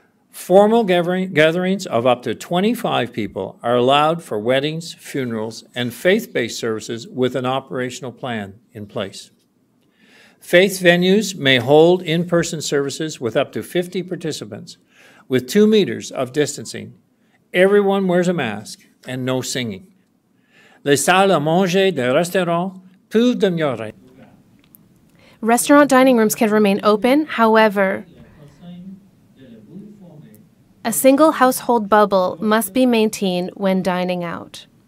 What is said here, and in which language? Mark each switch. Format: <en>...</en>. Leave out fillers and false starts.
<en>Formal gatherings of up to 25 people are allowed for weddings, funerals, and faith-based services with an operational plan in place. Faith venues may hold in-person services with up to 50 participants, with 2 meters of distancing. Everyone wears a mask and no singing.</en> <fr>Les salles à manger des restaurants peuvent demeurer.</fr> <en>Restaurant dining rooms can remain open, however, A single household bubble must be maintained when dining out.</en>